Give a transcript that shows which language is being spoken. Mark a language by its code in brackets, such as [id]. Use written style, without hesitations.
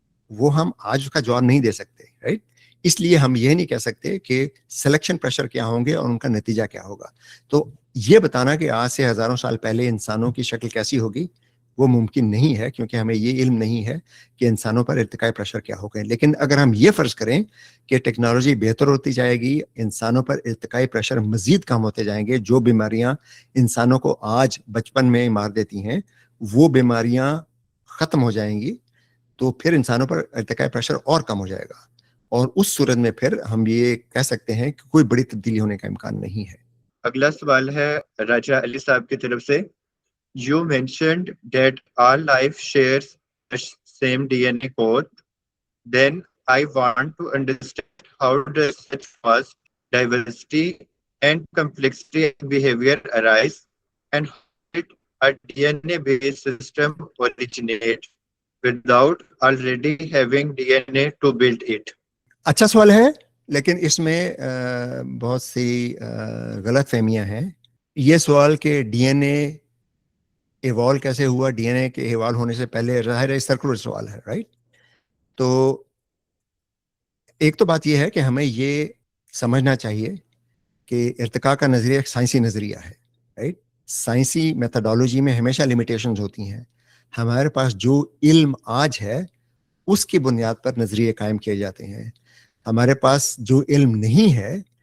[ur] وہ ہم آج کا جواب نہیں دے سکتے، رائٹ؟ اس لیے ہم یہ نہیں کہہ سکتے کہ سلیکشن پریشر کیا ہوں گے اور ان کا نتیجہ کیا ہوگا۔ تو یہ بتانا کہ آج سے ہزاروں سال پہلے انسانوں کی شکل کیسی ہوگی وہ ممکن نہیں ہے، کیونکہ ہمیں یہ علم نہیں ہے کہ انسانوں پر ارتقائی پریشر کیا ہوگا۔ لیکن اگر ہم یہ فرض کریں کہ ٹیکنالوجی بہتر ہوتی جائے گی، انسانوں پر ارتقائی پریشر مزید کم ہوتے جائیں گے، جو بیماریاں انسانوں کو آج بچپن میں مار دیتی ہیں وہ بیماریاں ختم ہو جائیں گی، تو پھر انسانوں پر ارتقائی پریشر اور کم ہو جائے گا، اور اس صورت میں پھر ہم یہ کہہ سکتے ہیں کہ کوئی بڑی تبدیلی ہونے کا امکان نہیں ہے۔ اگلا سوال ہے راجہ علی صاحب کی طرف سے۔ [en] You mentioned that all life shares the same DNA code. Then I want to understand how does such vast diversity and complexity in behavior arise, and how did a DNA-based system originate without already having DNA to build it? [ur] اچھا سوال ہے، لیکن اس میں بہت سی غلط فہمیاں ہیں۔ یہ سوال کہ ڈی این اے ایوالو کیسے ہوا، ڈی این اے کے ایوالو ہونے سے پہلے، ظاہر ہے سرکولر سوال ہے، رائٹ؟ تو ایک تو بات یہ ہے کہ ہمیں یہ سمجھنا چاہیے کہ ارتقاء کا نظریہ ایک سائنسی نظریہ ہے، رائٹ؟ سائنسی میتھڈالوجی میں ہمیشہ لیمیٹیشنز ہوتی ہیں۔ ہمارے پاس جو علم آج ہے اس کی بنیاد پر نظریے قائم کیے جاتے ہیں۔ ہمارے پاس جو علم نہیں ہے،